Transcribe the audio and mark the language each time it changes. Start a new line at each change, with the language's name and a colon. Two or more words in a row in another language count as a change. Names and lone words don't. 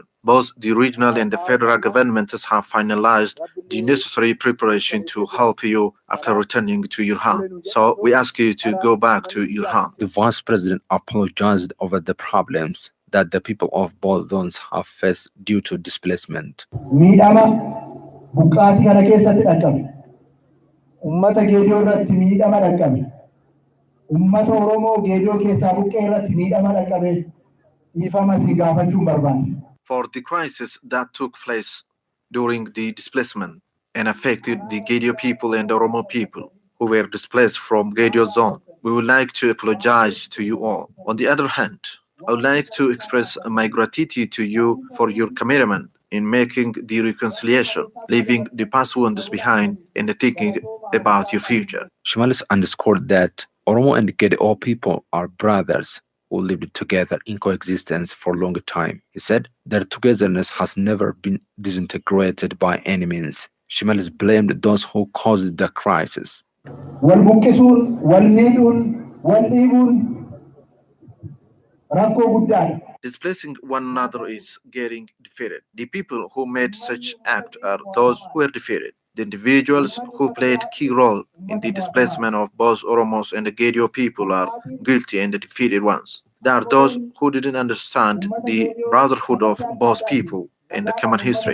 English: Both the regional and the federal governments have finalized the necessary preparation to help you after returning to your home. So we ask you to go back to your home. The vice president apologized over the problems that the people of both zones have faced due to displacement.
Oromo: Miidhama buqqaatii kana keessatti dhaqqabe. Ummata Geediyoo irratti miidhama dhaqqabe. Ummata Oromoo Geediyoo keessaa buqqee irratti miidhama dhaqqabe. Dhiifama si gaafachuun barbaanne.
English: For the crisis that took place during the displacement and affected the Gedio people and Oromo people who were displaced from Gedio zone, we would like to apologize to you all. On the other hand, I would like to express my gratitude to you for your commitment in making the reconciliation, leaving the past wounds behind and thinking about your future. Shimalis underscored that Oromo and Gedio people are brothers who lived together in coexistence for a long time. He said their togetherness has never been disintegrated by any means. Shimalis blamed those who caused the crisis.
Oromo: Wal buqqisuun, wal miidhuun, wal dhiibuun rakkoo guddaadha.
English: Displacing one another is getting defeated. The people who made such act are those who were defeated. The individuals who played key role in the displacement of both Oromos and the Gedio people are guilty and the defeated ones. There are those who didn't understand the brotherhood of both people and the common history.